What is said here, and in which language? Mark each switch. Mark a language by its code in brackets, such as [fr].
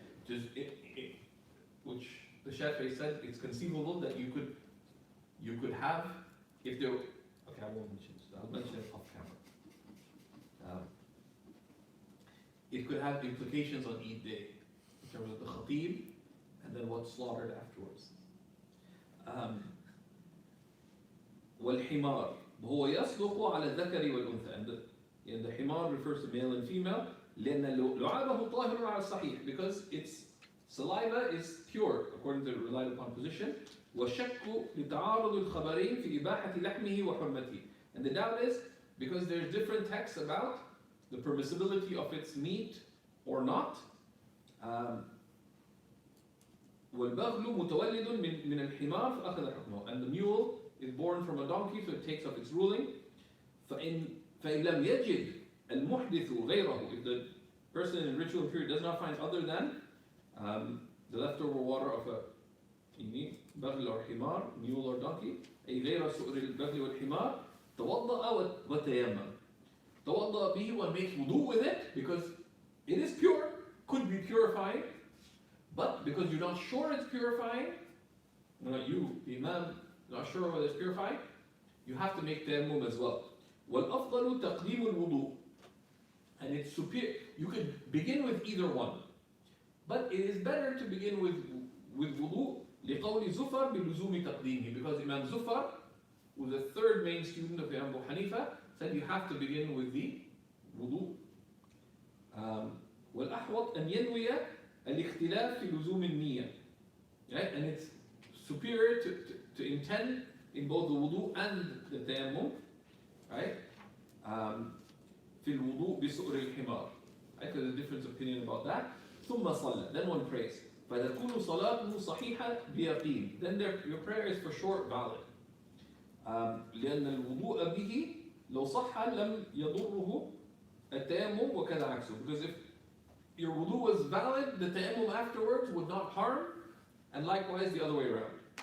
[en] Just which the Shaykh said it's conceivable that you could have, if there. Okay, I won't mention this. I'll mention it off camera. It could have implications on Eid Day in terms of the khatib and then what's slaughtered afterwards. [ar] والحمار هو يصدق على الذكر والأنثى. [en] And the حمار refers to male and female. لأن لعابه طاهر على الصحيح, because its saliva is pure according to the relied upon position. [ar] والشك لتعارض الخبرين في إباحة لحمه وحرمته. [en] And the doubt is because there's different texts about the permissibility of its meat or not. [ar] والبغل متولد من الحمار فأخذ حكمه. [en] And the mule is born from a donkey, so it takes up its ruling. فإن لم يجد المحدث غيره, if the person in ritual period does not find other than the leftover water of a بغل or حمار, mule or donkey, أي غير سؤر البغل والحمار, توضأ وتيمم. توضأ به, one makes wudu with it because it is pure, could be purifying, but because you're not sure it's purifying, you, the imam, not sure whether it's purifying, you have to make tayammum as well. [ar] وَالْأَفْضَلُ تَقْدِيمُ الْوُضُوء. And it's superior. [en] You could begin with either one, but it is better to begin with wudu لِقَوْلِ زُفَرْ بِلُزُومِ تَقْدِيمِهِ, because Imam Zufar, who was the third main student of Imam Abu Hanifa, said you have to begin with the wudu. [ar] وَالْأَحْوَطْ أَنْ يَنْوِيَ الاختلاف في لزوم النية. [en] Right? And it's superior to intend in both the wudu and the tayammum, right? [ar] في الوضوء بسؤر الحمار. Right? [en] There's a difference of opinion about that. ثم صلى. Then one prays. [ar] فتكون صلاته صحيحة بيقين. [en] Then your prayer is for sure valid. [ar] لأن الوضوء به لو صح لم يضره التيمم وكذا عكسه. [en] Because if your wudu was valid, the tayammum afterwards would not harm, and likewise the other way around.